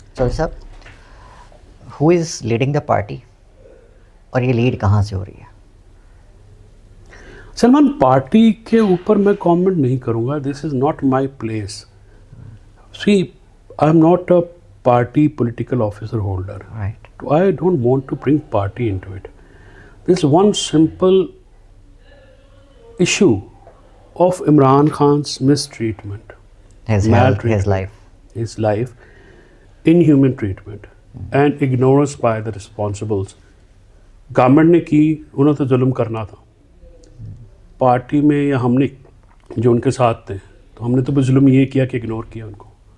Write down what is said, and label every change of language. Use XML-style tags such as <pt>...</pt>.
<ur>چودھری صاحب,</ur> <en>who is leading the party,</en> <ur>اور یہ لیڈ کہاں سے ہو رہی ہے؟ سلمان, پارٹی کے اوپر میں کامنٹ نہیں کروں گا.</ur> <en>This is not my place. See, I am not a party political officer holder. Right, I don't want to bring party into it. There's one simple issue of Imran Khan's mistreatment, his life, his life, inhuman treatment, and ignorance by the responsibles.</en> <ur>Government نے کی, انہوں نے تو ظلم کرنا تھا. Party میں یا ہم نے جو ان کے ساتھ تھے, تو ہم نے تو ظلم یہ کیا کہ اگنور کیا ان کو,</ur>